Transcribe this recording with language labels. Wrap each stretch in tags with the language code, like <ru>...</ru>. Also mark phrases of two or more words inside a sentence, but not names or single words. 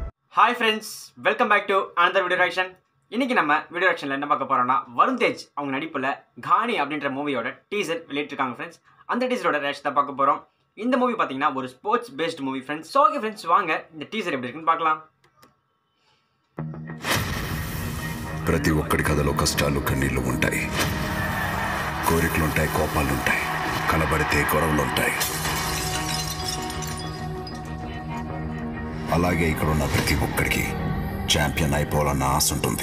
<en>Hi friends, welcome back to another video reaction.</en> <ta>இன்னைக்கு நம்ம</ta> <en>video reaction</en> <ta>என்ன பார்க்க போறோம்னா வருண் தேஜ் அவங்க நடிப்புல கானி அப்படிங்கற மூவியோட டீசர் வெளியிட்டிருக்காங்க फ्रेंड्स. அந்த</ta> <en>teaser reaction</en> <ta>தான் பார்க்க போறோம். இந்த மூவி பாத்தீங்கன்னா ஒரு</ta> <en>sports based movie friends. so okay friends</en> <ta>வாங்க இந்த டீசர் எப்படி இருக்குன்னு பார்க்கலாம்.</ta> <te>ప్రతి ఒక్కడి కథలో కష్టాలు కన్నీళ్లు ఉంటాయి. కోరికలు ఉంటాయి, కోపాలు ఉంటాయి. కనబడితే గొడవలు ఉంటాయి. అలాగే ఇక్కడ ఉన్న ప్రతి ఒక్కడికి ఛాంపియన్ అయిపోవాలన్న ఆశ ఉంటుంది.</te>